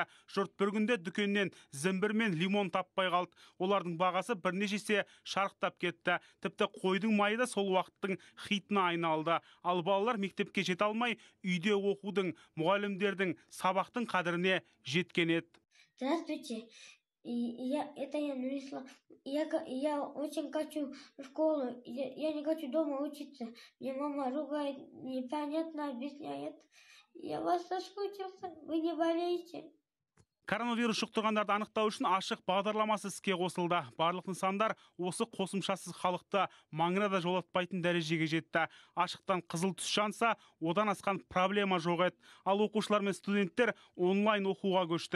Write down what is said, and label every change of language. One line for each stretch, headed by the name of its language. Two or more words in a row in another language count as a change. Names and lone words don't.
Kazakh: Жұрт бір күнде дүкеннен зімбір мен лимон таппай қалды. Олардың бағасы бірнеше есе шарықтап кетті. Тіпті қойдың майы да сол уақыттың хитіне айналды. Ал балалар мектепке жете алмай, үйде оқудың, мұғалімдердің, сабақтың қадіріне жеткен еді.
Russian: Здравствуйте. Я очень хочу в школу, я не хочу дома учиться. Мне мама ругает, непонятно объясняет. Я вас соскучился, вы не болейте.
Kazakh: Коронавирус жұқтырғандарды анықтау үшін ашық бағдарламасы іске қосылды. Барлық нысандар осы қосымшасыз халықты маңына да жолатпайтын дәрежеге жетті. Ашықтан қызыл түс жанса, одан асқан проблема жоқ еді. Ал оқушылар мен студенттер онлайн оқуға көшті.